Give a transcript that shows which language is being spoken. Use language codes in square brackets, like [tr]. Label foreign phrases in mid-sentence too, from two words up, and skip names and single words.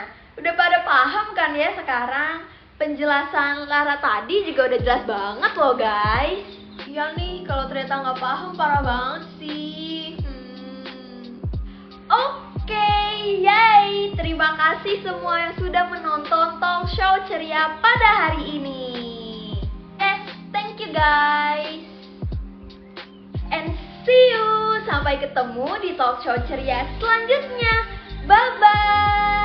[id] Udah pada paham kan ya sekarang? Penjelasan Lara tadi juga udah jelas banget loh guys. Iya nih, kalau ternyata nggak paham parah banget sih. Oke, yay! Terima kasih semua yang sudah menonton [en] talk show [id] ceria pada hari ini. [en] Thank you guys. And see you. [id] Sampai ketemu di [en] talk show [id] ceria selanjutnya. Bye-bye.